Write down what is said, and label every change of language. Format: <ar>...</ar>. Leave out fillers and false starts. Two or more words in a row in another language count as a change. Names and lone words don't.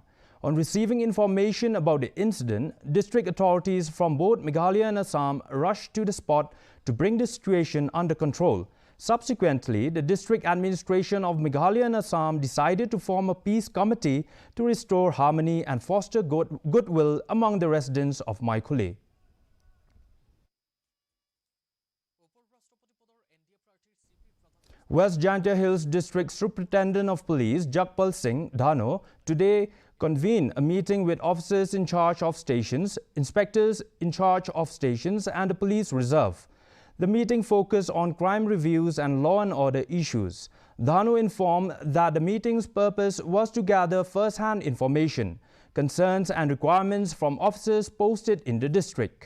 <en>On receiving information about the incident, district authorities from both Meghalaya and Assam rushed to the spot to bring the situation under control. Subsequently, the district administration of Meghalaya and Assam decided to form a peace committee to restore harmony and foster goodwill among the residents of Muli. West Jaintia Hills District Superintendent of Police Jakpal Singh Dhano today convened a meeting with officers in charge of stations, inspectors in charge of stations and the police reserve. The meeting focused on crime reviews and law and order issues. Dhanu informed that the meeting's purpose was to gather first-hand information, concerns and requirements from officers posted in the district.</en>